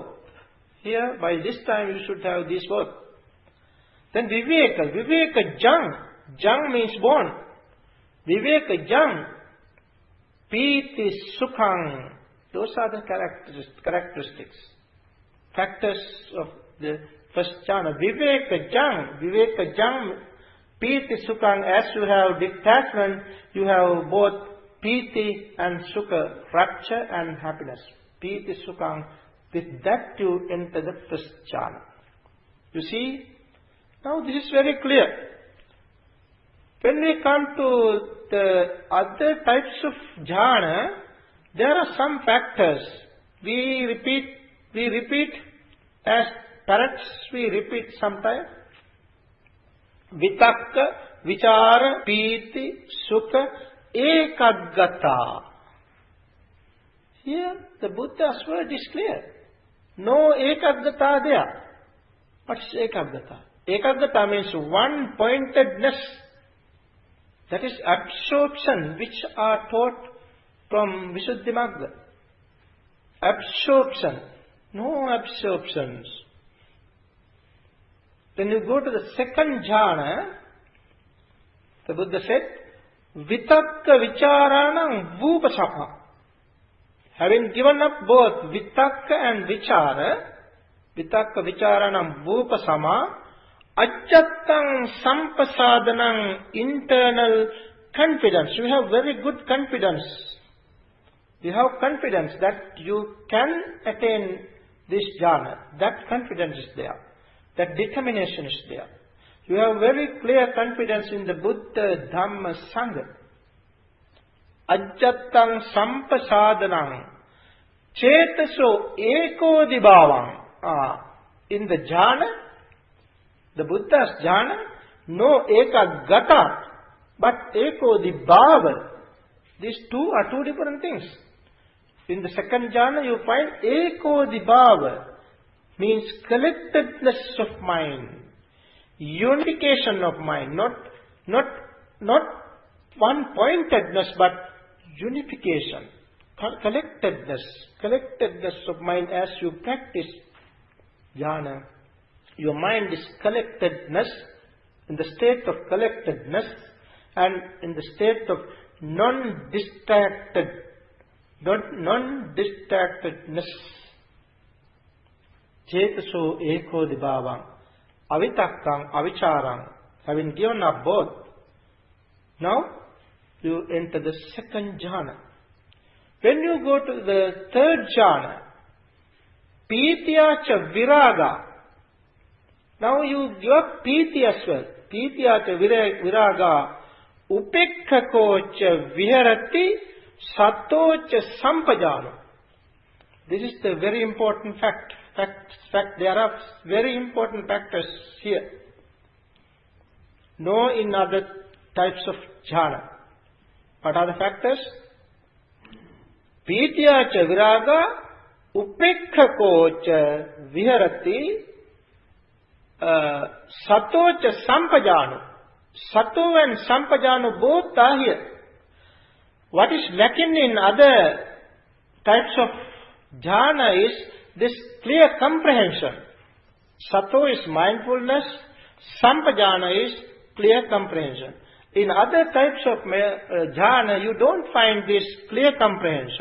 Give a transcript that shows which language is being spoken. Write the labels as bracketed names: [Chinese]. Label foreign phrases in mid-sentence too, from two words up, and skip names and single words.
[English] Here, by this time, you should have these both. Then [Pali] viveka jang [English] means born. [Pali] Viveka jang, piti sukhang. [English] Those are the characteristics, factors of the first jhana. [Pali] Viveka jang, piti sukhang. [English] As you have detachment, you have both piti and sukha, rapture and happiness. [Pali] Piti sukhang. [English] With that you enter the first jhana. You see, now this is very clear. When we come to the other types of jhana, there are some factors. We repeat as parrots, we repeat sometimes. [Pali] Vitakka, vichara, piti, sukha, ekaggata. [English] Here the Buddha's word is clear. No ekaggata there. What is ekaggata? Ekaggata means one-pointedness. That is absorption, which are taught from Visuddhimagga. Absorption. No absorptions. When you go to the second jhana, the Buddha said, [Pali] Vitakka vicharanam vupasama. [English] Having given up both [Pali] vitakka and vitakka vicharanam vupasama, ajjattang sampasadanam, [English] internal confidence. You have very good confidence. You have confidence that you can attain this jhana. That confidence is there. That determination is there. You have very clear confidence in the Buddha, Dhamma, Sangha. [Pali] Ajjattang sampasadanam, chetaso ekodibhavam. [English] In the jhana, the Buddha's jhana, no ekaggata, but ekodibhava. These two are two different things. In the second jhana, you find ekodibhava, means collectedness of mind, unification of mind, not one-pointedness, but unification, collectedness of mind. As you practice jhana, your mind is collectedness, in the state of collectedness, and in the state of non-distractedness. [Pali] Chetaso ekodibhavam, avitakkam, avicharam. [English] Having given up both, now you enter the second jhana. When you go to the third jhana, [Pali] pityacha viraga. [English] Now you give up piti as well. [Pali] Pityacha viraga, upekhakocha viharati, satocha sampajano. [English] This is the very important fact. There are very important factors here. No in other types of jhana. What are the factors? [Pali] Pityacha viraga, upekhakocha viharati, satocha sampajano. [English] Sato and sampajano both are here. What is lacking in other types of jhana is this clear comprehension. Sato is mindfulness, sampajana is clear comprehension. In other types of jhana, you don't find this clear comprehension.